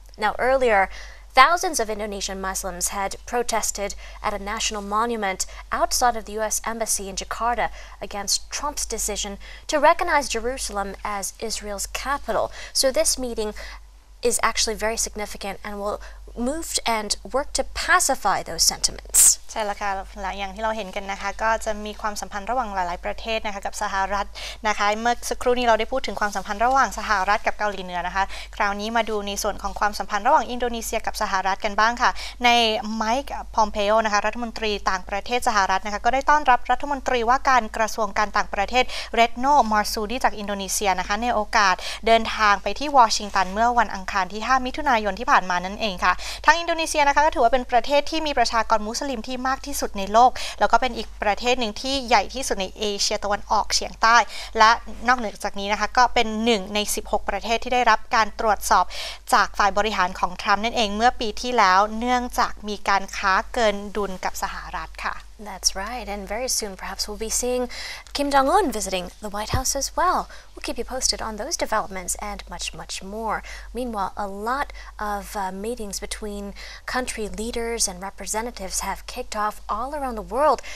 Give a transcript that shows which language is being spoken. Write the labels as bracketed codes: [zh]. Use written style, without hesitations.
[en] Now, earlier, thousands of Indonesian Muslims had protested at a national monument outside of the U.S. Embassy in Jakarta against Trump's decision to recognize Jerusalem as Israel's capital. So this meeting is actually very significant and will move and work to pacify those sentiments. [th] ใช่แล้วค่ะอย่างที่เราเห็นกันนะคะก็จะมีความสัมพันธ์ระหว่างหลายๆประเทศนะคะกับสหรัฐนะคะเมื่อสักครู่นี้เราได้พูดถึงความสัมพันธ์ระหว่างสหรัฐกับเกาหลีเหนือนะคะคราวนี้มาดูในส่วนของความสัมพันธ์ระหว่างอินโดนีเซียกับสหรัฐกันบ้างค่ะใน ไมค์พอมเพโอนะคะรัฐมนตรีต่างประเทศสหรัฐนะคะก็ได้ต้อนรับรัฐมนตรีว่าการกระทรวงการต่างประเทศเรดโนมาร์ซูดีจากอินโดนีเซียนะคะในโอกาสเดินทางไปที่วอชิงตันเมื่อวันอังคารที่5มิถุนายนที่ผ่านมานั่นเองค่ะทางอินโดนีเซียนะคะก็ถือว่าเป็นประเทศที่มีประชากรมุสลิมที่มากที่สุดในโลกแล้วก็เป็นอีกประเทศหนึ่งที่ใหญ่ที่สุดในเอเชียตะวันออกเฉียงใต้ และนอกเหนือจากนี้นะคะก็เป็น1ใน16ประเทศที่ได้รับการตรวจสอบจากฝ่ายบริหารของทรัมป์นั่นเองเมื่อปีที่แล้วเนื่องจากมีการค้าเกินดุลกับสหรัฐค่ะ [en] That's right, and very soon perhaps we'll be seeing Kim Jong-un visiting the White House as well. We'll keep you posted on those developments and much, much more. Meanwhile, a lot of meetings between country leaders and representatives have kicked off all around the world.